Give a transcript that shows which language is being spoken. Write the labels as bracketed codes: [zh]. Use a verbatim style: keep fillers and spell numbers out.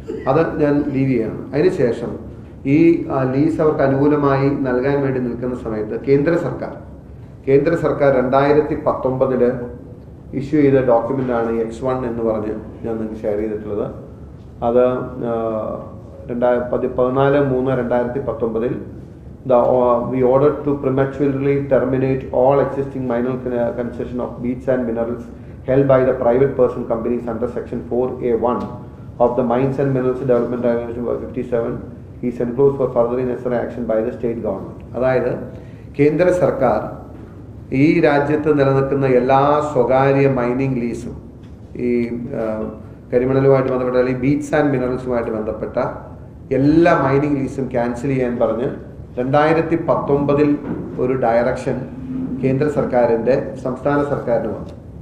[ml] അത് ഞാൻ ലീവ് ചെയ്യണം. അതിനുശേഷം ഈ ലീസ് അവർക്ക് അനുകൂലമായി നൽകാൻ വേണ്ടി നിൽക്കുന്ന സമയത്ത് കേന്ദ്ര സർക്കാർ കേന്ദ്ര സർക്കാർ രണ്ടായിരത്തി പത്തൊമ്പതിൽ ഇഷ്യൂ ചെയ്ത ഡോക്യുമെൻ്റാണ് എക്സ് വൺ എന്ന് പറഞ്ഞ് ഞാൻ നിങ്ങൾക്ക് ഷെയർ ചെയ്തിട്ടുള്ളത്. അത് രണ്ടായിരത്തി പതിനാല് മൂന്ന് രണ്ടായിരത്തി പത്തൊമ്പതിൽ [en] the uh, we ordered to prematurely terminate all existing minor con- uh, concession of beaches and minerals held by the private person companies under section four A one of the Mines and Minerals Development Regulation fifty-seven is enclosed for further necessary action by the state government. [ml] അതായത് കേന്ദ്ര സർക്കാർ ഈ രാജ്യത്ത് നിലനിൽക്കുന്ന എല്ലാ സ്വകാര്യ mining ലീസും ഈ കരിമണലുമായിട്ട് ബന്ധപ്പെട്ട അല്ലെങ്കിൽ ബീച്ച് ആൻഡ് മിനറൽസുമായിട്ട് ബന്ധപ്പെട്ട എല്ലാ മൈനിങ് ലീസും ക്യാൻസൽ ചെയ്യാൻ പറഞ്ഞ് രണ്ടായിരത്തി പത്തൊമ്പതിൽ ഒരു ഡയറക്ഷൻ കേന്ദ്ര സർക്കാരിൻ്റെ സംസ്ഥാന സർക്കാരിന് വന്നു.